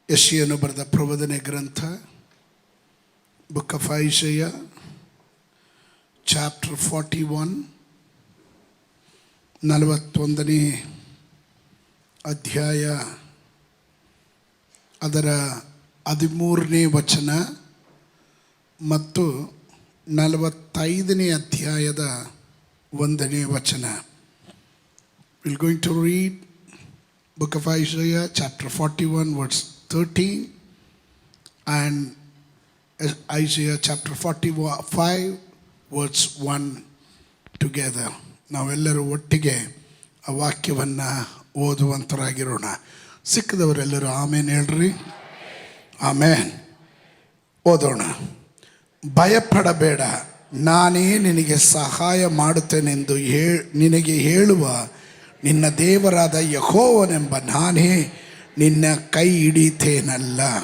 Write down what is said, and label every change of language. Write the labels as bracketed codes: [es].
[kn] ಯೆಶಾಯನು ಬರೆದ ಪ್ರವಾದನೆ ಗ್ರಂಥ [en] book of Isaiah chapter 41 [kn] 41ನೇ ಅಧ್ಯಾಯ ಅದರ 13ನೇ ವಚನ ಮತ್ತು 45ನೇ ಅಧ್ಯಾಯದ 1ನೇ ವಚನ. [en] We're going to read book of Isaiah chapter 41 verse 13 and Isaiah chapter 45 verse 1 together. [kn] ನಾವೆಲ್ಲರೂ ಒಟ್ಟಿಗೆ ಆ ವಾಕ್ಯವನ್ನು ಓದುವಂತರಾಗಿರೋಣ. ಸಿಕ್ಕದವರೆಲ್ಲರೂ ಆಮೇನ್ ಹೇಳ್ರಿ. ಆಮೇನ್. ಓದೋಣ. ಭಯಪಡಬೇಡ, ನಾನೇ ನಿನಗೆ ಸಹಾಯ ಮಾಡುತ್ತೇನೆಂದು ನಿನಗೆ ಹೇಳುವ ನಿನ್ನ ದೇವರಾದ ಯೆಹೋವನೆಂಬ ನಾನೇ ನಿನ್ನ ಕೈ ಹಿಡಿತೇನಲ್ಲ.